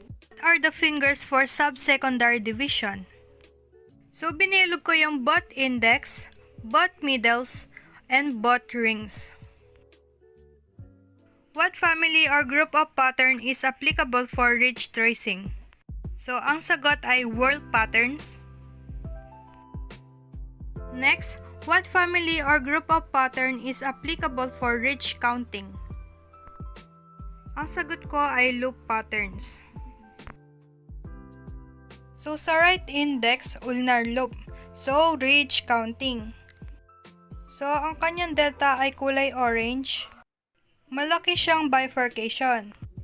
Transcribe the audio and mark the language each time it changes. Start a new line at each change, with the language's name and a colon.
English: What are the fingers for sub-secondary division? So,
Filipino: binilog ko yung
English: both index, both middles, and both rings. What family or group of pattern is applicable for ridge tracing?
Filipino: So, ang sagot ay whorl patterns.
English: Next, what family or group of pattern is applicable for ridge counting?
Filipino: Ang sagot ko ay loop patterns.
English: So, sa right index, ulnar loop. So, ridge counting.
Filipino: So, ang kanyang delta ay kulay orange. Malaki siyang bifurcation.